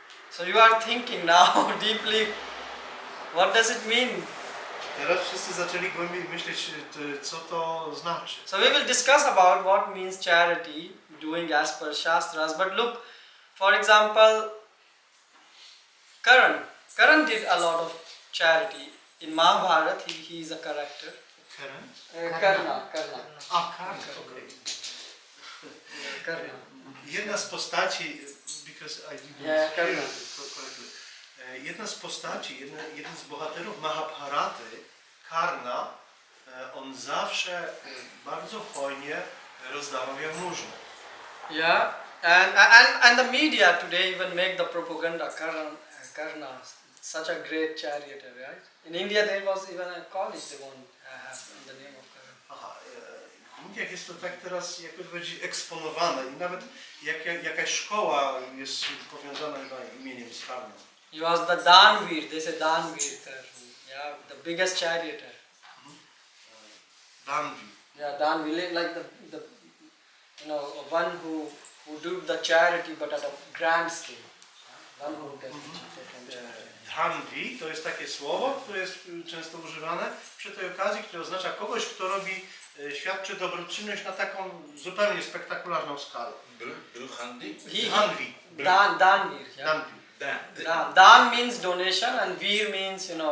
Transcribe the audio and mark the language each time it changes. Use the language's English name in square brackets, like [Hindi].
[English] So you are thinking now deeply, what does it mean? [Polish] Teraz wszyscy zaczęli głębiej myśleć, co to znaczy. [English] So we will discuss about what means charity, doing as per Shastras. But look, for example, Karan did a lot of charity. In Mahabharata, he is a character. Karna. Karna, okej. Karna. [Polish] Jedna z postaci, [English] because I didn't Yeah, hear Karna. it correctly. [Polish] Jedna z postaci, jeden z bohaterów Mahabharaty, Karna, on zawsze bardzo hojnie rozdawał jałmużnę. [English] Yeah, and the media today even make the propaganda Karna such a great charioteer, right? In India there was even a college they won't have in the name of Karna. [Polish] Aha, w Indiach jest to tak teraz, jakby powiedzieć, eksponowane i nawet jakaś szkoła jest powiązana chyba imieniem z Karną. [English] He was the Danveer, they say Danveer, yeah, the biggest charioteer. Danvi. Yeah, Danveer, like the one who do the charity but at a grand scale. One who does charity. [Polish] Danvi to jest takie słowo, które jest często używane przy tej okazji, które oznacza kogoś, kto świadczy dobroczynność na taką zupełnie spektakularną skalę. Był handy? Danvi. [English] Danveer, yeah. Danvi. Dan means donation and Veer means,